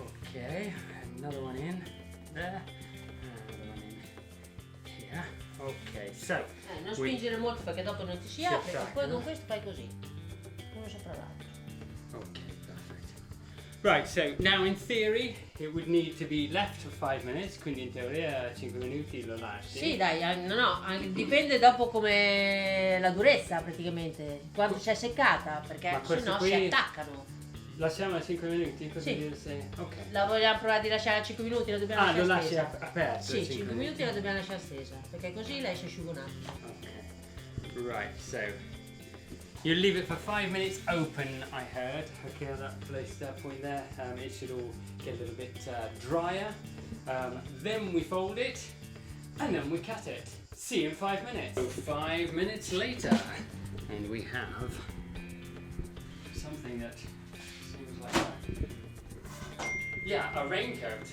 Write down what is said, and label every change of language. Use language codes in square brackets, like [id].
[en] Okay, another one in there, another one in here. Okay, so [it] Non spingere molto perché dopo non ti si apre, e poi no? con questo fai così, uno sopra l'altro. [en] Okay, perfect. Right, so now in theory it would need to be left for 5 minutes, [it] quindi in teoria 5 minuti lo lasci. Sì, dai, dipende dopo come la durezza praticamente, quanto si è seccata, perché sennò si attaccano. Lasciamo 5 minuti così Sì. ok. La vogliamo provare di lasciare a 5 minuti, la dobbiamo lasciare lo lasci stesa. aperto? Sì, 5 minuti la dobbiamo lasciare stesa, perché così lei si asciuga un attimo. [en] Okay. Right, so you leave it for 5 minutes open, I heard. Okay, that place, that point there, it should all get a little bit drier. Then we fold it, and then we cut it. See you in 5 minutes. So 5 minutes later, and we have something that seems like a raincoat.